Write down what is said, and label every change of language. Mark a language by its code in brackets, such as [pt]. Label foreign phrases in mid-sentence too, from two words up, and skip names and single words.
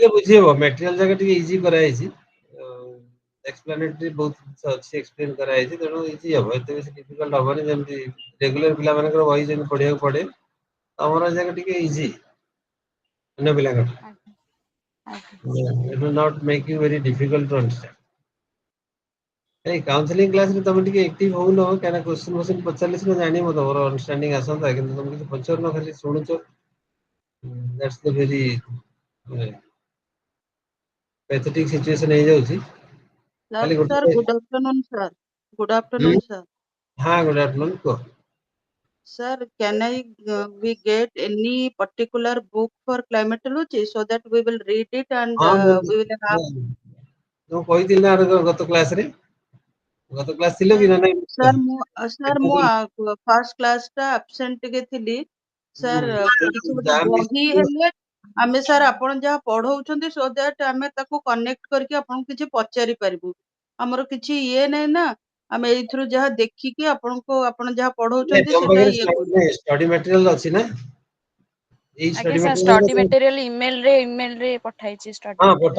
[or] ପଢିଲେ ବୁଝି ହବ ମେଟେରିଆଲ ଜାଗା ଟିକେ ଇଜି କରାଯାଇଛି ଏକ୍ସପ୍ଲାନେଟରୀ ବହୁତ ଅଛି ଏକ୍ସପ୍ଲେନ କରାଯାଇଛି ତେଣୁ ଇଜି ହବ ଏତେ ବେଶୀ ଡିଫିକଲ୍ଟ ହବନି ଯେମିତି ରେଗୁଲାର ପିଲାମାନଙ୍କର ବହି ଯେମିତି ପଢିବାକୁ ପଡେ ତମର ଜାଗା ଟିକେ ଇଜି ଅନ୍ୟ ପିଲାଙ୍କଠୁ ଆଜ୍ଞା ଆଜ୍ଞା [en] it will not make you very difficult to understand [or] ଏଇ [en] counselling classରେ [or] ତମେ ଟିକେ ଆକ୍ଟିଭ ହଉନ କାହିଁକିନା କ୍ୱେଶ୍ଚନ ଫୋଶ୍ଚିନ ପଚାରିଲେ ସିନା ଜାଣିବ ତମର ଅଣ୍ଡରଷ୍ଟାଣ୍ଡିଂ ଆସନ୍ତା କିନ୍ତୁ ତମେ କିଛି ପଚାରୁନ ଖାଲି ଶୁଣୁଛ [en] that's the very pathetic situation [or] ହେଇଯାଉଛି [en] Sir, [or] ଖାଲି [en] sir, [or] ଗୋଟେ [en] good afternoon, sir. Good [or] ହୁଁ [en] afternoon, sir. [or] ହଁ [en] good afternoon [or] କୁହ [en] Sir, can I we get any particular book for climatology so that we will read it and [or] ହଁ ମୁଁ [en] we will have. [or] ମୁଁ କହିଥିଲି ନା ଗତ କ୍ଲାସରେ ଗତ କ୍ଲାସ ଥିଲ [en] Sir, [or] କି ନା ନାଇଁ sir, ମୁଁ [en] first class [or] ଟା absent ଟିକେ ଥିଲି. Sir, କିଛି ଗୋଟେ ଯାହା ବହି ମିଶିଥିବ ହେଲେ ଆମେ sir ଆପଣ ଯାହା ପଢଉଛନ୍ତି [en] so that [or] ଆମେ ତାକୁ connect କରିକି ଆପଣଙ୍କୁ କିଛି ପଚାରି ପାରିବୁ। ଆମର କିଛି ଇଏ ନାହିଁ ନା ଆମେ ଏଇଥିରୁ ଯାହା ଦେଖିକି ଆପଣଙ୍କୁ ଆପଣ ଯାହା ନାଇଁ ପଢଉଛନ୍ତି ତମ ସେଟା ପାଖରେ ଇଏ କରୁ। [en] study material [or] ଅଛି ନା ଏଇ ଆଜ୍ଞା ଷ୍ଟଡି [en] sir study ମ୍ୟାଟେରିଆଲ material emailରେ [or] ପଠାଇଛି ଷ୍ଟଡି ହଁ ପଠା